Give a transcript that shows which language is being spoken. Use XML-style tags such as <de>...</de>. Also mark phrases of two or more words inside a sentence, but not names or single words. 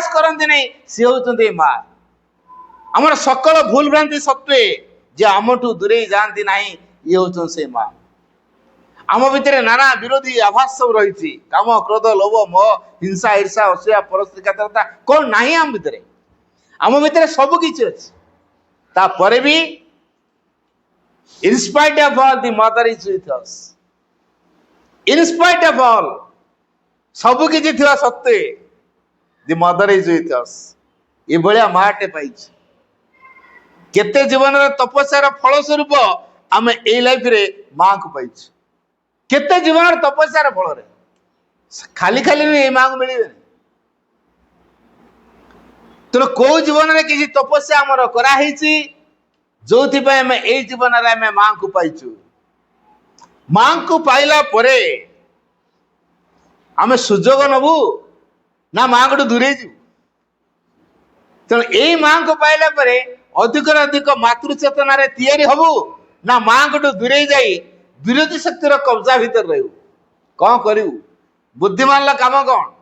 <or>କରନ୍ତି ନାହିଁ ସେ ହଉଛନ୍ତି ଏଇ ମା ଆମର ସକଳ ଭୁଲ ଭ୍ରାନ୍ତି ସତ୍ତ୍ୱେ ଯେ ଆମଠୁ ଦୂରେଇ ଯାଆନ୍ତି ନାହିଁ ଇଏ ହଉଛନ୍ତି ସେଇ ମା ଆମ ଭିତରେ ନାନା ବିରୋଧୀ ଆଭାସ ସବୁ ରହିଛି କାମ କ୍ରୋଧ ଲୋଭ ମୋହ ହିଂସା ଈର୍ଷା ଅସୂୟା ପରସ୍ତ୍ରୀକାତରତା କଣ ନାହିଁ ଆମ ଭିତରେ ସବୁ କିଛି ଅଛି ତାପରେ ବି</or> <en>in spite of all the mother is with us in spite of all</en> <or>ସବୁ କିଛି ଥିବା ସତ୍ତ୍ୱେ</or> <en>the mother is with us</en> <or>ଏଭଳିଆ ମାଟେ ପାଇଛି କେତେ ଜୀବନର ତପସ୍ୟାର ଫଳ ସ୍ୱରୂପ ଆମେ ଏଇ ଲାଇଫରେ ମାଙ୍କୁ ପାଇଛୁ କେତେ ଜୀବନର ତପସ୍ୟାର ଫଳରେ ଖାଲି ଖାଲି ଏଇ ମାଙ୍କୁ ମିଳିବେନି ତେଣୁ କୋଉ ଜୀବନରେ କିଛି ତପସ୍ୟା ଆମର କରାହେଇଛି ଯୋଉଥିପାଇଁ ଆମେ ଏଇ ଜୀବନରେ ଆମେ ମାଙ୍କୁ ପାଇଛୁ ମାଙ୍କୁ ପାଇଲା ପରେ ଆମେ ସୁଯୋଗ ନବୁ ନା ମାଙ୍କଠୁ ଦୂରେଇ ଯିବୁ ତେଣୁ ଏଇ ମାଙ୍କୁ ପାଇଲା ପରେ ଅଧିକରୁ ଅଧିକ ମାତୃ ଚେତନାରେ ତିଆରି ହବୁ ନା ମାଙ୍କଠୁ ଦୂରେଇ ଯାଇ ବିରୋଧୀ ଶକ୍ତିର କବ୍ଜା ଭିତରେ ରହିବୁ କଣ କରିବୁ ବୁଦ୍ଧିମାନର କାମ କଣ</or>